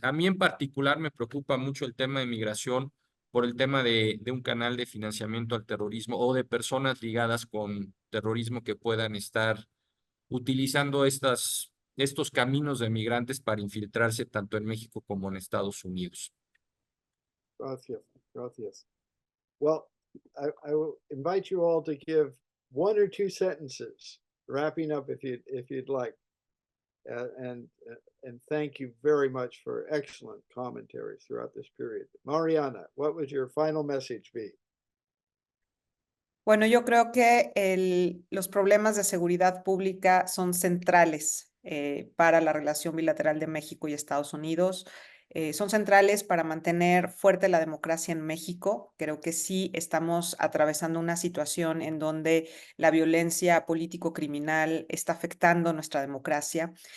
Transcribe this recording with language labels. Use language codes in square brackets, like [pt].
[es] A mí en particular me preocupa mucho el tema de migración por el tema de un canal de financiamiento al terrorismo o de personas ligadas con terrorismo que puedan estar utilizando estos caminos de migrantes para infiltrarse tanto en México como en Estados Unidos. Gracias, gracias. [en] Well, I will invite you all to give one or two sentences, wrapping up if you'd like. And thank you very much for excellent commentary throughout this period. Mariana, what would your final message be? [es] Bueno, yo creo que los problemas de seguridad pública son centrales para la relación bilateral de México y Estados Unidos. Son centrales para mantener fuerte la democracia en México. Creo que sí estamos atravesando una situación en donde la violencia político-criminal está afectando nuestra democracia.